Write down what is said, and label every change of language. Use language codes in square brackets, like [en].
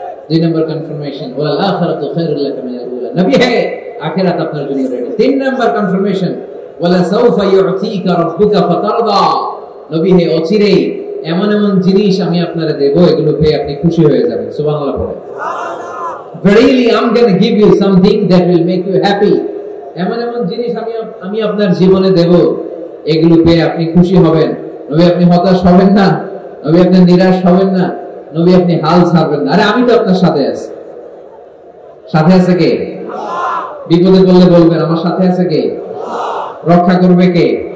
[bn] 2 নম্বর confirmation, [ar] ওয়াল আখিরাতু খায়রুল লাকা মিনাল উলা। [bn] নবী হে, আখিরাত আপনার জন্য রেডি। 3 নম্বর কনফার্মেশন, [ar] ওয়ালা সাউফা ইউতিকা রাব্বুকা ফাতারদা। [bn] নবী হে, অচিরেই এমন এমন জিনিস আমি আপনারে দেব, এগুলো পেয়ে আপনি খুশি হয়ে যাবেন। সুবহানাল্লাহ পড়ে। [en] Verily I'm going to give you something that will make you happy. [bn] এমন এমন জিনিস আমি আপনার জীবনে দেব, এগুলো পেয়ে আপনি খুশি হবেন। নবী আপনি হতাশ হবেন না, নবী আপনি নিরাশ হবেন না, নবী আপনি হাল ছাড়বেন না। আরে আমি তো আপনার সাথে আছি। সাথে আছে কে? বিপদে পড়লে বলবেন আমার সাথে আছে কে? রক্ষা করবে কে?